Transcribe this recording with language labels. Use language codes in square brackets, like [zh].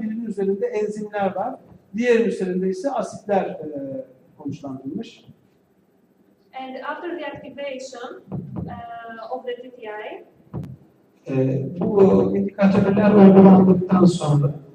[tr] Birinin üzerinde enzimler var. Diğerinin üzerinde ise asitler konuşlandırılmış. [en] And after the activation of the TTI, [tr] bu indikatörler uygulandıktan sonra